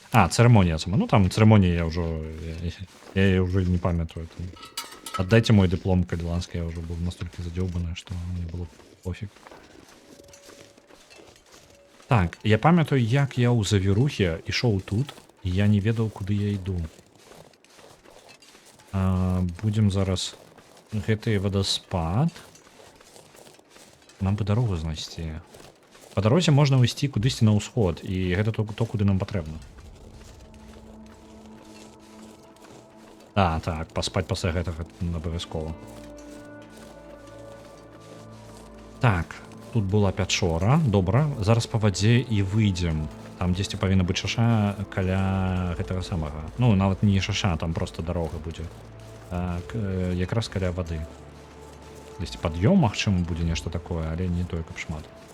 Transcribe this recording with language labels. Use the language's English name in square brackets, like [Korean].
[Belarusian] Церемонія сама. Ну там церемонія я ўжо... Я ўжо не памятаю. [Russian] Отдайте мой диплом кадилланский, я уже был настолько задёбанный, что мне было пофиг. [Belarusian] Так, я памятаю, як я ў завірухе ішоў тут, і я не ведаў, куды я іду. Будем зараз гэты вадаспад. Нам бы дарогу знайсці. Па дарозе можна ісці кудысьці на ўсход, і гэта то, куды нам патрэбна. Так, паспаць пасля гэтага абавязкова. Так, тут была пячора, добра. Зараз па вадзе і выйдзем. Там дзесьці павінна быць шаша каля гэтага самага. Ну, нават не шаша, там просто дарога будзе. Так, якраз каля вады. Дзесьці пад'ём, магчыма, будзе нешта такое, але не тое, каб шмат.